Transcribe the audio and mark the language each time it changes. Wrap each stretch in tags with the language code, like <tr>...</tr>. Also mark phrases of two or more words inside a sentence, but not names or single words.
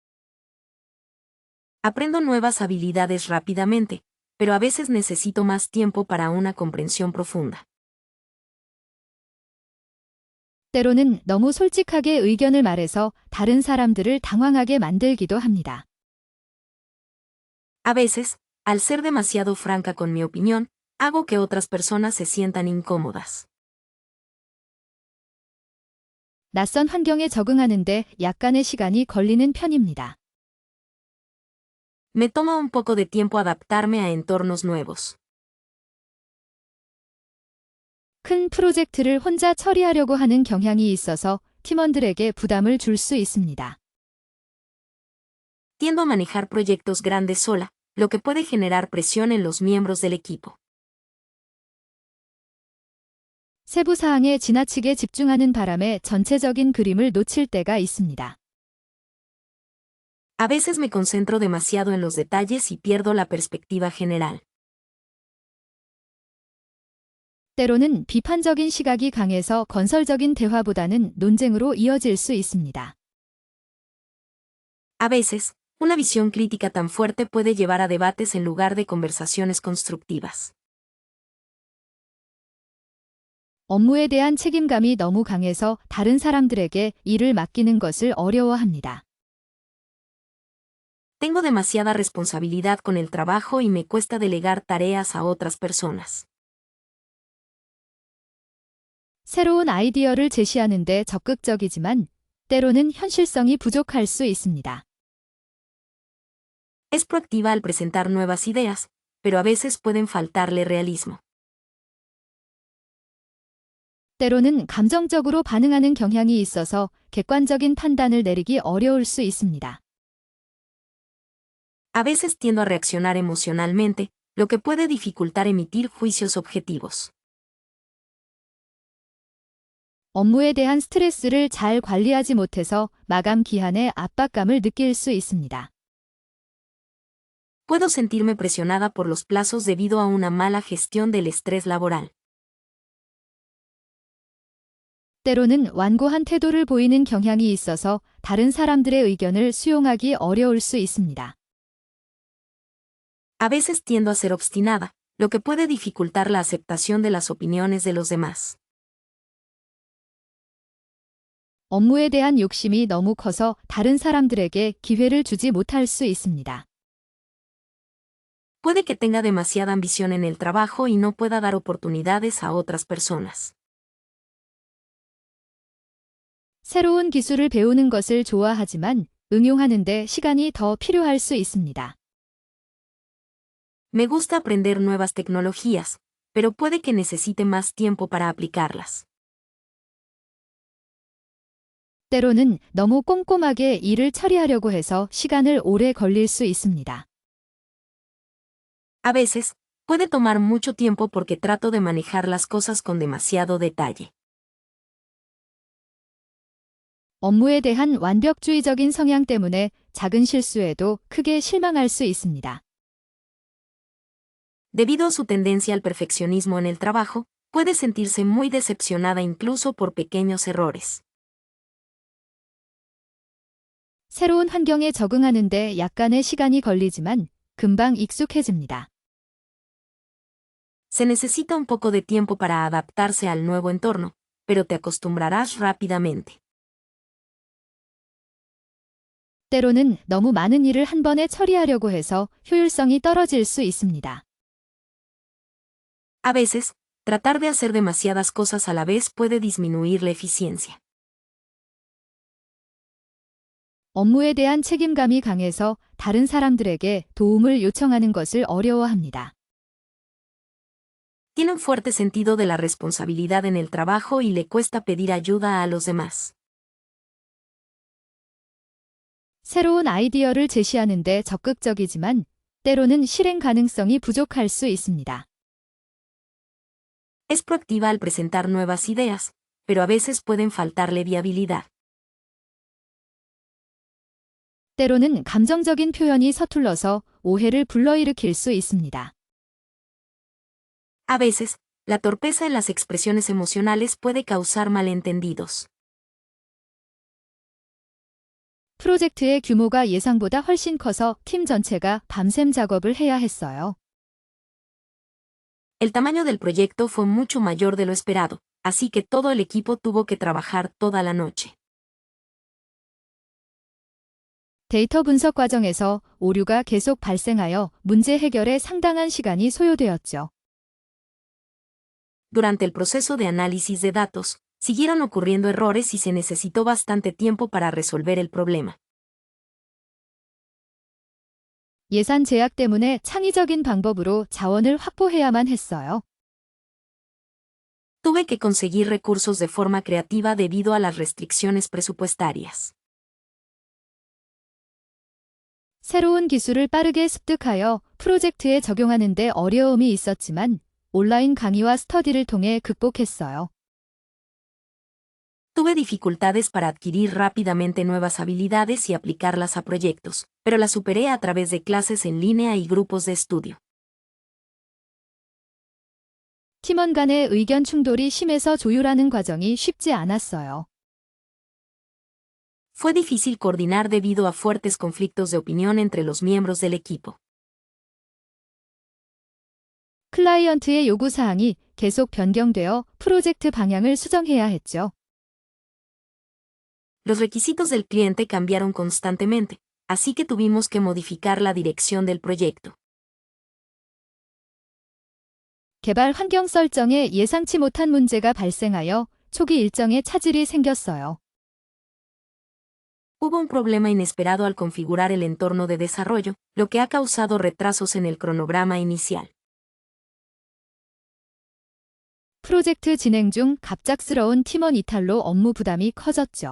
<es>Aprendo nuevas habilidades rápidamente, pero a veces necesito más tiempo para una comprensión profunda.</es> <ko>때로는 너무 솔직하게 의견을 말해서 다른 사람들을 당황하게 만들기도 합니다.</ko> <es>A veces, al ser demasiado franca con mi opinión, hago que otras personas se sientan incómodas.</es> <ko>낯선 환경에 적응하는데 약간의 시간이 걸리는 편입니다.</ko> <es>Me toma un poco de tiempo adaptarme a entornos nuevos.</es> <ko>큰 프로젝트를 혼자 처리하려고 하는 경향이 있어서 팀원들에게 부담을 줄 수 있습니다.</ko> <es>Tiendo a manejar proyectos grandes sola, lo que puede generar presión en los miembros del equipo.</es> <ko>세부 사항에 지나치게 집중하는 바람에 전체적인 그림을 놓칠 때가 있습니다.</ko> <es>A veces me concentro demasiado en los detalles y pierdo la perspectiva general.</es> <ko>때로는 비판적인 시각이 강해서 건설적인 대화보다는 논쟁으로 이어질 수 있습니다.</ko> <es>A veces, una visión crítica tan fuerte puede llevar a debates en lugar de conversaciones constructivas.</es> <ko>업무에 대한 책임감이 너무 강해서 다른 사람들에게 일을 맡기는 것을 어려워합니다.</ko> <es>Tengo demasiada responsabilidad con el trabajo y me cuesta delegar tareas a otras personas.</es> <ko>새로운 아이디어를 제시하는데 적극적이지만 때로는 현실성이 부족할 수 있습니다.</ko> <es>Es proactiva al presentar nuevas ideas, pero a veces pueden faltarle realismo.</es> <ko>때로는 감정적으로 반응하는 경향이 있어서 객관적인 판단을 내리기 어려울 수 있습니다.</ko> <es>A veces tiendo a reaccionar emocionalmente, lo que puede dificultar emitir juicios objetivos.</es> <ko>업무에 대한 스트레스를 잘 관리하지 못해서 마감 기한에 압박감을 느낄 수 있습니다.</ko> <es>Puedo sentirme presionada por los plazos debido a una mala gestión del estrés laboral.</es> <ko>때로는 완고한 태도를 보이는 경향이 있어서 다른 사람들의 의견을 수용하기 어려울 수 있습니다.</ko> <es>A veces tiendo a ser obstinada, lo que puede dificultar la aceptación de las opiniones de los demás.</es> <ko>업무에 대한 욕심이 너무 커서 다른 사람들에게 기회를 주지 못할 수 있습니다.</ko> <es>Puede que tenga demasiada ambición en el trabajo y no pueda dar oportunidades a otras personas.</es> <ko>새로운 기술을 배우는 것을 좋아하지만 응용하는데 시간이 더 필요할 수 있습니다.</ko> <es>Me gusta aprender nuevas tecnologías, pero puede que necesite más tiempo para aplicarlas.</es> <ko>때로는 너무 꼼꼼하게 일을 처리하려고 해서 시간을 오래 걸릴 수 있습니다.</ko> <es>A veces, puede tomar mucho tiempo porque trato de manejar las cosas con demasiado detalle.</es> <ko>업무에 대한 완벽주의적인 성향 때문에 작은 실수에도 크게 실망할 수 있습니다.</ko> <es>Debido a su tendencia al perfeccionismo en el trabajo, puede sentirse muy decepcionada incluso por pequeños errores.</es> <ko>새로운 환경에 적응하는데 약간의 시간이 걸리지만 금방 익숙해집니다.</ko> <es>Se necesita un poco de tiempo para adaptarse al nuevo entorno, pero te acostumbrarás rápidamente.</es> <ko>때로는 너무 많은 일을 한 번에 처리하려고 해서 효율성이 떨어질 수 있습니다.</ko> <es>A veces, tratar de hacer demasiadas cosas a la vez puede disminuir la eficiencia.</es> <ko>업무에 대한 책임감이 강해서 다른 사람들에게 도움을 요청하는 것을 어려워합니다.</ko> <es>Tiene un fuerte sentido de la responsabilidad en el trabajo y le cuesta pedir ayuda a los demás.</es> <ko>새로운 아이디어를 제시하는데 적극적이지만 때로는 실행 가능성이 부족할 수 있습니다.</ko> <es>Es proactiva al presentar nuevas ideas, pero a veces pueden faltarle viabilidad.</es> <ko>때로는 감정적인 표현이 서툴러서 오해를 불러일으킬 수 있습니다.</ko> <es>A veces, la torpeza en las expresiones emocionales puede causar malentendidos.</es> <ko>프로젝트의 규모가 예상보다 훨씬 커서 팀 전체가 밤샘 작업을 해야 했어요.</ko> <es>El tamaño del proyecto fue mucho mayor de lo esperado, así que todo el equipo tuvo que trabajar toda la noche.</es> <ko>데이터 분석 과정에서 오류가 계속 발생하여 문제 해결에 상당한 시간이 소요되었죠.</ko> <es>Durante el proceso de análisis de datos, siguieron ocurriendo errores y se necesitó bastante tiempo para resolver el problema.</es> <ko>예산 제약 때문에 창의적인 방법으로 자원을 확보해야만 했어요.</ko> <es>Tuve que conseguir recursos de forma creativa debido a las restricciones presupuestarias.</es> <ko>새로운 기술을 빠르게 습득하여 프로젝트에 적용하는 데 어려움이 있었지만 온라인 강의와 스터디를 통해 극복했어요.</ko> <es>Tuve dificultades para adquirir rápidamente nuevas habilidades y aplicarlas a proyectos, pero las superé a través de clases en línea y grupos de estudio.</es> <ko>팀원 간의 의견 충돌이 심해서 조율하는 과정이 쉽지 않았어요.</ko> <es>Fue difícil coordinar debido a fuertes conflictos de opinión entre los miembros del equipo.</es> <ko>클라이언트의 요구사항이 계속 변경되어 프로젝트 방향을 수정해야 했죠.</ko> <es>Los requisitos del cliente cambiaron constantemente, así que tuvimos que modificar la dirección del proyecto.</es> <ko>개발 환경 설정에 예상치 못한 문제가 발생하여 초기 일정에 차질이 생겼어요.</ko> <es>Hubo un problema inesperado al configurar el entorno de desarrollo, lo que ha causado retrasos en el cronograma inicial.</es> <ko>프로젝트 진행 중 갑작스러운 팀원 이탈로 업무 부담이 커졌죠.</ko>